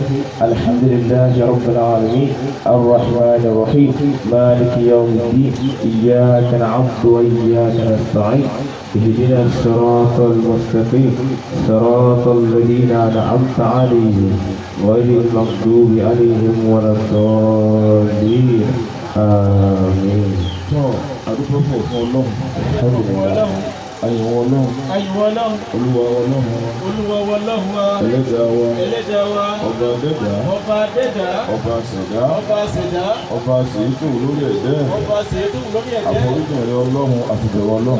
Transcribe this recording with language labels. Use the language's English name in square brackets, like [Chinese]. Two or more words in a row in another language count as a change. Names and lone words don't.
[Arabic] الحمد لله رب العالمين الرحمن الرحيم مالك يوم الدين. إياك نعبد وإياك نستعين. اهدنا الصراط المستقيم صراط الذين أنعمت عليهم غير المغضوب عليهم ولا الضالين. آمين. [Yoruba] adúpẹ́ fún Ọlọ́run. àyẹ̀wò Ọlọ́run. olúwa Ọlọ́run wa. ẹlẹ́dàá wa. ọba dẹ́dà. ọba ṣẹ̀dá. ọba ṣètò lórí ẹ̀dẹ́. àforíjì rẹ Ọlọ́run àfibẹ̀wọ̀ Ọlọ́run.